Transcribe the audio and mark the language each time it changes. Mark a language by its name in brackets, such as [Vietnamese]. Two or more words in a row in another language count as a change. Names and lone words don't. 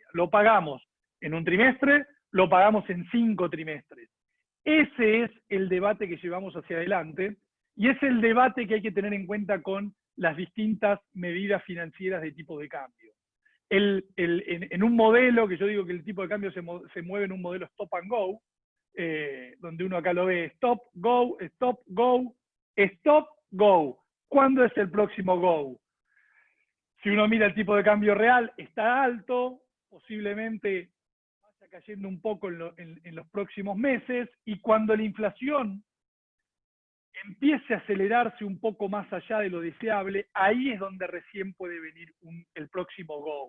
[Spanish] ¿Lo pagamos en un trimestre? ¿Lo pagamos en 5 trimestres? Ese es el debate que llevamos hacia adelante y es el debate que hay que tener en cuenta con las distintas medidas financieras de tipo de cambio. En un modelo, que yo digo que el tipo de cambio se mueve en un modelo [English] stop and go, [Spanish] donde uno acá lo ve [English] stop, go, stop, go, stop, go. [Spanish] ¿Cuándo es el próximo go? Si uno mira el tipo de cambio real, está alto, posiblemente vaya cayendo un poco en los próximos meses, y cuando la inflación empiece a acelerarse un poco más allá de lo deseable, ahí es donde recién puede venir el próximo go.